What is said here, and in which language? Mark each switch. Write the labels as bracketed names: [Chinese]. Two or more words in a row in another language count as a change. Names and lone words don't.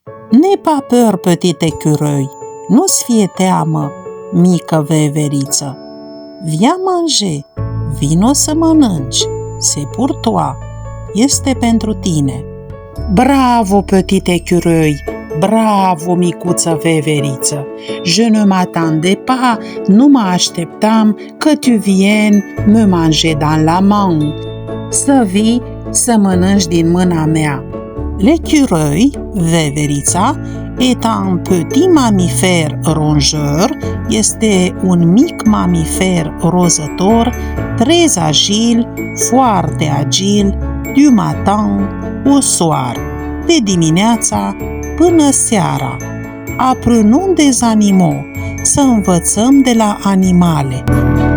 [French] N'aie pas peur, petit écureuil, [Romanian] nu-ți fie teamă, mică veveriță. [French] Viens manger, [Romanian] vino să mănânci, [French] c'est pour toi, [Romanian] este pentru tine. [French] Bravo, petit écureuil, [Romanian] bravo, micuță veveriță. [French] Je ne m'attendais pas, [Romanian] nu mă așteptam că tu [French] viennes me manger dans la main. [Romanian] Să vii să mănânci din mâna mea. [French] L'écureuil, veverița, est un petit mammifère rongeur, [Romanian] este un mic mamifer rozător, [French] très agile, [Romanian] foarte agil, [French] du matin au soir, [Romanian] de dimineața până seara. [French] Apprenons des animaux, [Romanian] să învățăm de la animale.